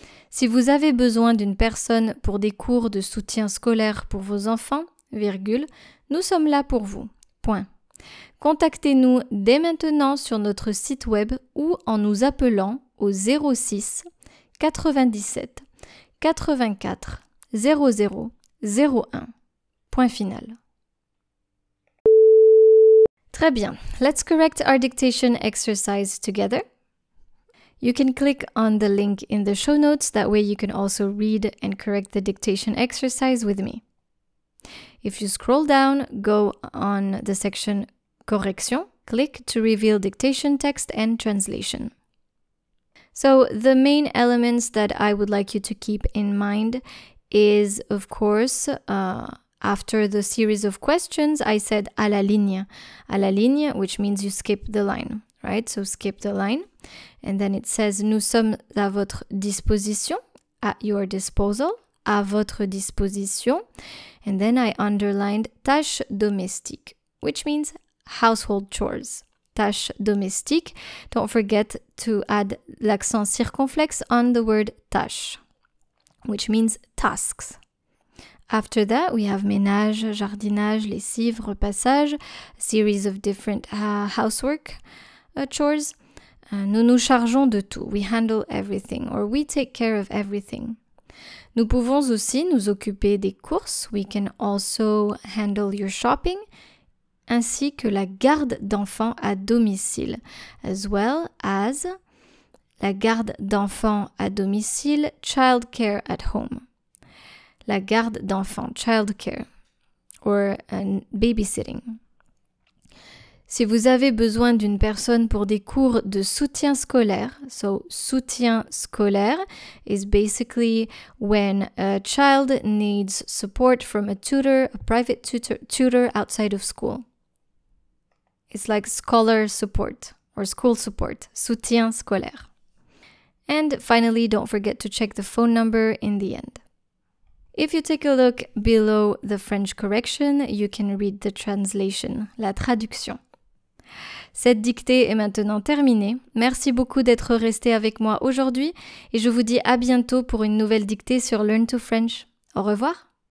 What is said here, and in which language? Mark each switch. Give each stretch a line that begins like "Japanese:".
French: Si vous avez besoin d'une personne pour des cours de soutien scolaire pour vos enfants, virgule, nous sommes là pour vous. Point. Contactez-nous dès maintenant sur notre site web ou en nous appelant au 06 97 84 00 01. Point final. Très bien.
English: Let's correct our dictation exercise together. You can click on the link in the show notes. That way you can also read and correct the dictation exercise with me. If you scroll down, go on the section Correction, click to reveal dictation text and translation. So the main elements that I would like you to keep in mind is, of course, after the series of questions, I said
French: à la ligne. À la ligne,
English: which means you skip the line, right? So skip the line. And then it says,
French: nous sommes à votre disposition,
English: at your disposal,
French: à votre disposition.
English: And then I underlined tâches domestiques, which means household chores. Tâches domestiques. Don't forget to add l'accent circonflexe on the word tâche, which means tasks. After that, we have ménage, jardinage, lessive, repassage, a series of different housework chores.
French: Nous nous chargeons de tout.
English: We handle everything, or we take care of everything.
French: Nous pouvons aussi nous occuper des courses.
English: We can also handle your shopping,
French: ainsi que la garde d'enfants à domicile,
English: as well as
French: la garde d'enfants à domicile,
English: child care at home.
French: La garde d'enfants,
English: child care, or babysitting.
French: Si vous avez besoin d'une personne pour des cours de soutien scolaire,
English: so soutien scolaire is basically when a child needs support from a tutor, a private tutor outside of school. It's like scholar support or school support, soutien scolaire. And finally, don't forget to check the phone number in the end. If you take a look below the French correction, you can read the translation, la traduction.
French: Cette dictée est maintenant terminée. Merci beaucoup d'être resté avec moi aujourd'hui et je vous dis à bientôt pour une nouvelle dictée sur Learn to French. Au revoir.